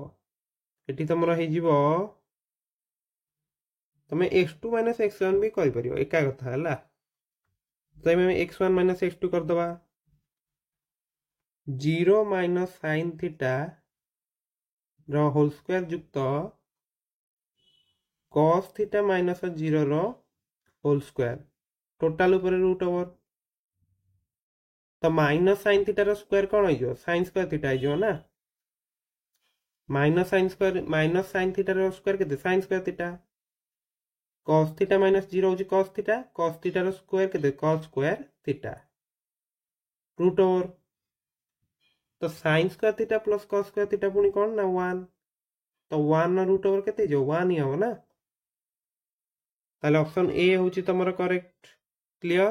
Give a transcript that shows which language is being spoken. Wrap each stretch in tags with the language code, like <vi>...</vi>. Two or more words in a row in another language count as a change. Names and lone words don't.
<or>ଏଠି ତମର ହେଇଯିବ, ତମେ x2 - x1 ବି କରିପାରିବ, ଏକା କଥା ହେଲା। ତ ଆମେ x1 - x2 କରିଦେବା। 0 - sin θ ର</or> <en>whole square</en> <or>ଯୁକ୍ତ cos θ - 0ର</or> <en>whole square</en> <or>ଟୋଟାଲ ଉପରେ</or> <en>root over.</en> <or>ତ</or> <en>minus sin θ</en> <or>ର ସ୍କୋୟାର କ'ଣ ହେଇଯିବ?</or> <en>sin square θ</en> <or>ହେଇଯିବ ନା।</or> <en>minus sin θ</en> <or>ର ସ୍କୋୟାର କେତେ?</or> <en>sin square θ.</en> <or>cos θ - 0 ହେଉଛି cos θ, cos θ ର ସ୍କୋୟାର କେତେ?</or> <en>cos square θ root over.</en> <or>ତ</or> <en>sin square θ plus cos square θ</en> <or>ପୁଣି କ'ଣ ନା 1। ତ 1ର</or> <en>root over</en> <or>କେତେ ହେଇଯିବ? 1 ହିଁ ହେବ ନା। ତାହେଲେ</or> <en>option A</en> <or>ହେଉଛି ତମର କରେକ୍ଟ। କ୍ଲିଅର?</or>